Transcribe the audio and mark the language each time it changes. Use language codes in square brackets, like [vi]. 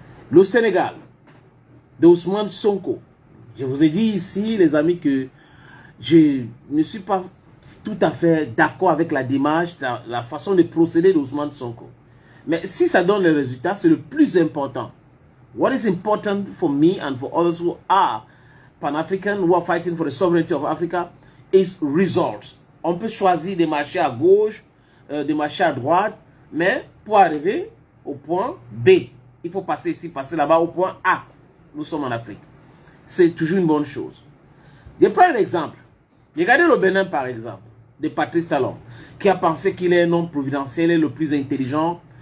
[fr] Le Sénégal, de Ousmane Sonko. Je vous ai dit ici, les amis, que je ne suis pas tout à fait d'accord avec la démarche, la façon de procéder d'Ousmane Sonko. Mais si ça donne les résultats, c'est le plus important. [en] What is important for me and for others who are Pan-African, who are fighting for the sovereignty of Africa, is results. [fr] On peut choisir des marchés à gauche, des marchés à droite, mais pour arriver au point B, il faut passer ici, passer là-bas au point A. Nous sommes en Afrique. C'est toujours une bonne chose. Je prends un exemple. Regardez le Bénin par exemple, de Patrice Talon, qui a pensé qu'il est un homme providentiel et le plus intelligent.